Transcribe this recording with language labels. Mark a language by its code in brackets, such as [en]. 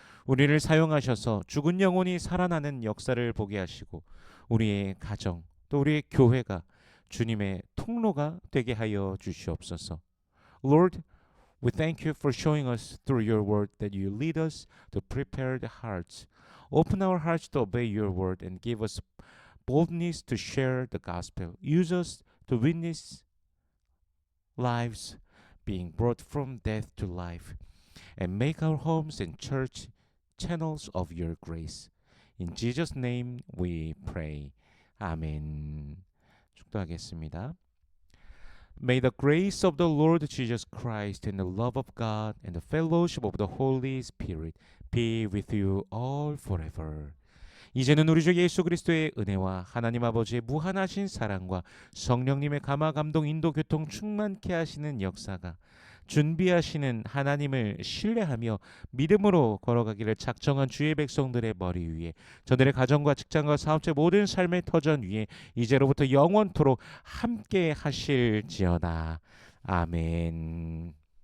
[ko] 우리를 사용하셔서 죽은 영혼이 살아나는 역사를 보게 하시고 우리의 가정 또 우리의 교회가 주님의 통로가 되게 하여 주시옵소서. [en] Lord, we thank you for showing us through your word that you lead us to prepared hearts. Open our hearts to obey your word and give us boldness to share the gospel. Use us to witness lives being brought from death to life and make our homes and church channels of your grace. In Jesus' name we pray. 아멘. [ko] 축도하겠습니다. [en] May the grace of the Lord Jesus Christ and the love of God and the fellowship of the Holy Spirit be with you all forever. [ko] 이제는 우리 주 예수 그리스도의 은혜와 하나님 아버지의 무한하신 사랑과 성령님의 감화 감동 인도 교통 충만케 하시는 역사가 준비하시는 하나님을 신뢰하며 믿음으로 걸어가기를 작정한 주의 백성들의 머리 위에 저들의 가정과 직장과 사업체 모든 삶의 터전 위에 이제로부터 영원토록 함께 하실지어다. 아멘.